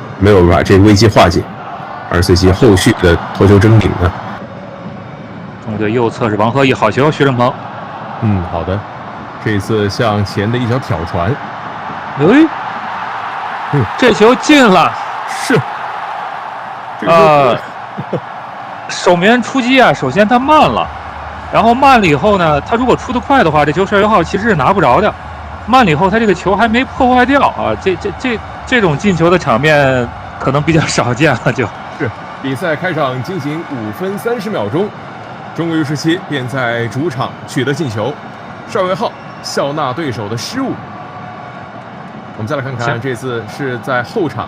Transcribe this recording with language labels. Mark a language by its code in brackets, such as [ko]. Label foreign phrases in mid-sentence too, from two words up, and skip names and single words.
[zh] 沒有把這個危機化解，而隨即後續的頭球爭頂呢。中隊右側是王和義，好球，徐正鵬。好的，這次向前的一腳挑傳，這球進了，是，守门员出击啊，首先他慢了，然後慢了以後呢，他如果出得快的话，这球帅岳浩其實是拿不着的。慢了以後，他這個球還沒破壞掉啊，這種進球的場面可能比較少見了，就是比賽開場進行5分30秒鐘，中國 U17便在主場取得進球，帥岳浩笑納對手的失誤。我們再來看看，這次是在後場，